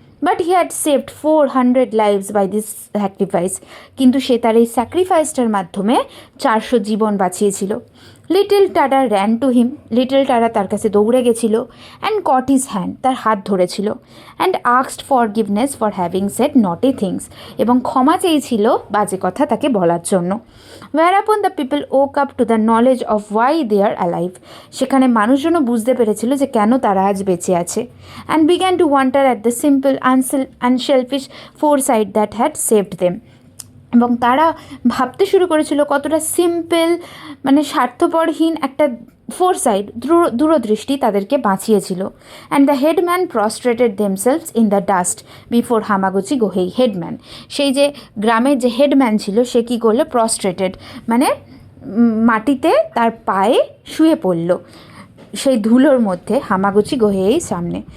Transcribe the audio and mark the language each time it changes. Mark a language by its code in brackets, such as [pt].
[en] but he had saved 400 lives by this sacrifice, [bn] কিন্তু সে তার এই স্যাক্রিফাইসটার মাধ্যমে 400 জীবন বাঁচিয়েছিল। [en] little Tada ran to him, little Tada [bn] তার কাছে দৌড়ে গেছিল। [en] and caught his hand, [bn] তার হাত ধরেছিল। [en] and asked forgiveness for having said naughty things, [bn] এবং ক্ষমা চেয়েছিল বাজে কথা তাকে বলার জন্য। [en] whereupon the people woke up to the knowledge of why they are alive, [bn] সেখানে মানুষজনও বুঝতে পেরেছিল যে কেন তারা আজ বেঁচে আছে। [en] and began to wonder at the simple unselfish foresight that had saved them, [bn] এবং তারা ভাবতে শুরু করেছিল কতটা সিম্পল মানে স্বার্থপরহীন একটা ফোরসাইট, দূরদৃষ্টি তাদেরকে বাঁচিয়েছিল। [en] and the headman prostrated themselves in the dust before Hamaguchi Gohei, [bn] headman সেই যে গ্রামের যে হেডম্যান ছিল সে কী করলো, প্রস্ট্রেটেড মানে মাটিতে তার পায়ে শুয়ে পড়ল সেই ধুলোর মধ্যে হামাগুচি গোহেই সামনে।